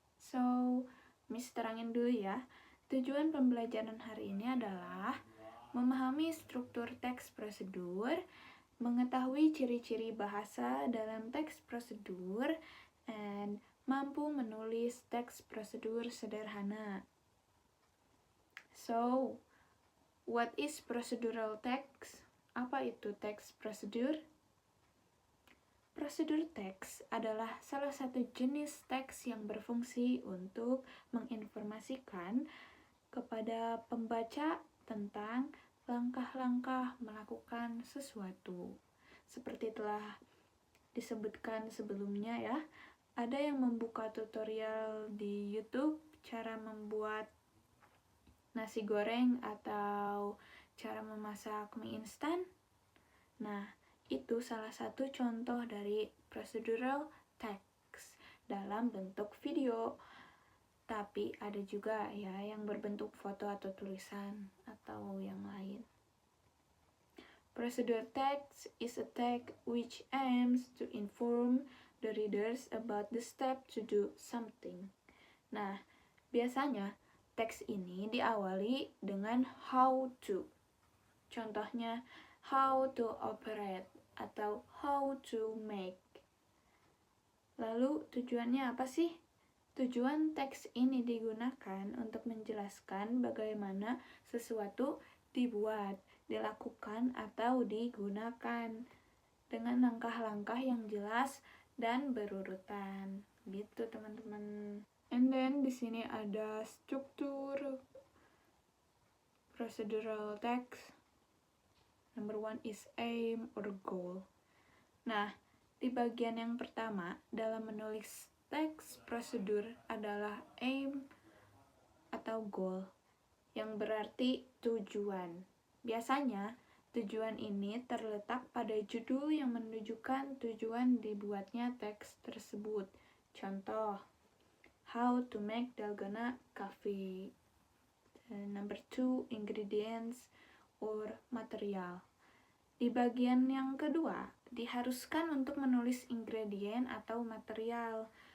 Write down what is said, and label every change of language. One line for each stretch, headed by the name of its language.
Indonesian: So, Miss terangin dulu ya. Tujuan pembelajaran hari ini adalah memahami struktur teks prosedur, mengetahui ciri-ciri bahasa dalam teks prosedur, and mampu menulis teks prosedur sederhana.
English: So, what is procedural text?
Indonesian: Apa itu teks prosedur? Prosedur teks adalah salah satu jenis teks yang berfungsi untuk menginformasikan kepada pembaca tentang langkah-langkah melakukan sesuatu. Seperti telah disebutkan sebelumnya ya, ada yang membuka tutorial di YouTube cara membuat nasi goreng atau cara memasak mie instan. Nah, itu salah satu contoh dari procedural text dalam bentuk video. Tapi ada juga ya yang berbentuk foto atau tulisan atau yang lain.
English: Procedural text is a text which aims to inform the readers about the step to do something.
Indonesian: Nah, biasanya teks ini diawali dengan how to.
English: Contohnya, how to operate atau how to make.
Indonesian: Lalu tujuannya apa sih? Tujuan teks ini digunakan untuk menjelaskan bagaimana sesuatu dibuat, dilakukan, atau digunakan dengan langkah-langkah yang jelas dan berurutan. Gitu, teman-teman. And then di sini ada struktur procedural text.
English: Number 1 is aim or goal.
Indonesian: Nah, di bagian yang pertama dalam menulis teks prosedur adalah aim atau goal, yang berarti tujuan. Biasanya, tujuan ini terletak pada judul yang menunjukkan tujuan dibuatnya teks tersebut.
English: Contoh, how to make dalgona coffee. Number 2, ingredients or material.
Indonesian: Di bagian yang kedua, diharuskan untuk menulis ingredient atau material.